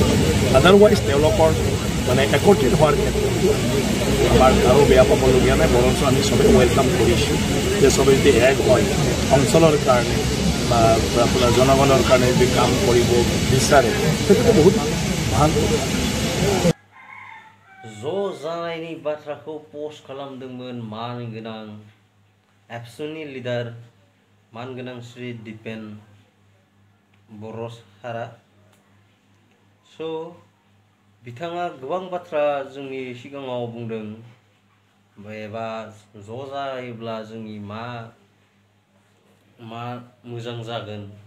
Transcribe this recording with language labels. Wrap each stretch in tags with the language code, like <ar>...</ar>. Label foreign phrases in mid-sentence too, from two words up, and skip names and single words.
<as>আদাৰৱাইজ তেওঁলোকৰ একত্ৰিত হোৱাৰ ক্ষেত্ৰত আমাৰ কাৰো বেয়া পাবলগীয়া নাই, বৰঞ্চ আমি চবেই ৱেলকাম কৰিছোঁ যে চবেই যদি এক হয় অঞ্চলৰ কাৰণে বা আপোনাৰ জনগণৰ কাৰণে যদি কাম কৰিব বিচাৰে সেইটোতো বহুত ভাল।</as> <brx>ज' जानायनि बाथ्राखौ पस्ट खालामदोंमोन मानगोनां एबसुनि लिडार मानगोनां श्री दिपेन बर' सारा। बिथाङा गोबां बाथ्रा जोंनि सिगाङाव बुंदों, एबा ज' जायोब्ला जोंनि मा मोजां जागोन।</brx>